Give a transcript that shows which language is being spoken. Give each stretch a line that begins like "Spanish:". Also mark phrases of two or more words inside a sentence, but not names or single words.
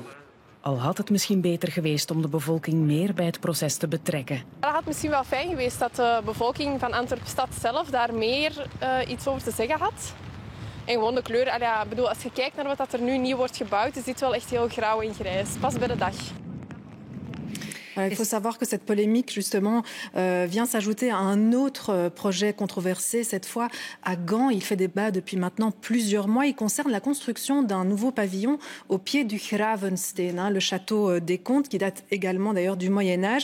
Dutch: Al had het misschien beter geweest om de bevolking meer bij het proces te betrekken. Het had misschien wel fijn geweest dat de bevolking van Antwerpen-stad zelf daar meer iets over te zeggen had. En gewoon de kleur, als je kijkt naar wat er nu nieuw wordt gebouwd, is dit wel echt heel grauw en grijs. Pas bij de dag.
French: Il faut savoir que cette polémique, justement, vient s'ajouter à un autre projet controversé, cette fois à Gand. Il fait débat depuis maintenant plusieurs mois. Il concerne la construction d'un nouveau pavillon au pied du Gravensteen, le château des comtes, qui date également d'ailleurs du Moyen-Âge.